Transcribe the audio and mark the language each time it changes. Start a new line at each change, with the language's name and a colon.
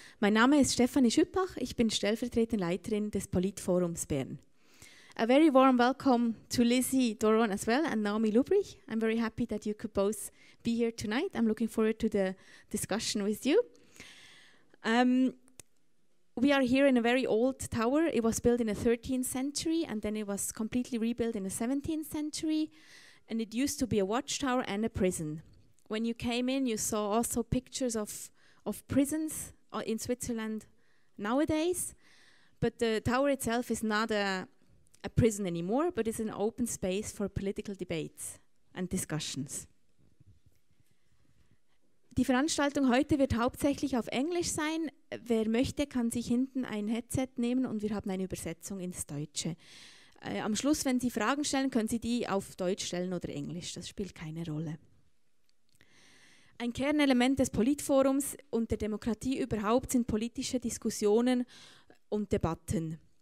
German: Mein Name ist Stefanie Schüppach, ich bin stellvertretende Leiterin des Politforums Bern.
English: A very warm welcome to Lizzie Doron as well and Naomi Lubrich. I'm very happy that you could both be here tonight. I'm looking forward to the discussion with you. We are here in a very old tower. It was built in the 13th century and then it was completely rebuilt in the 17th century. And it used to be a watchtower and a prison. When you came in, you saw also pictures of prisons in Switzerland nowadays. But the tower itself is not a prison anymore, but it's an open space for political debates and discussions.
German: Die Veranstaltung heute wird hauptsächlich auf Englisch sein. Wer möchte, kann sich hinten ein Headset nehmen und wir haben eine Übersetzung ins Deutsche. Am Schluss, wenn Sie Fragen stellen, können Sie die auf Deutsch stellen oder Englisch. Das spielt keine Rolle. Ein Kernelement des Politforums und der Demokratie überhaupt sind politische Diskussionen und Debatten.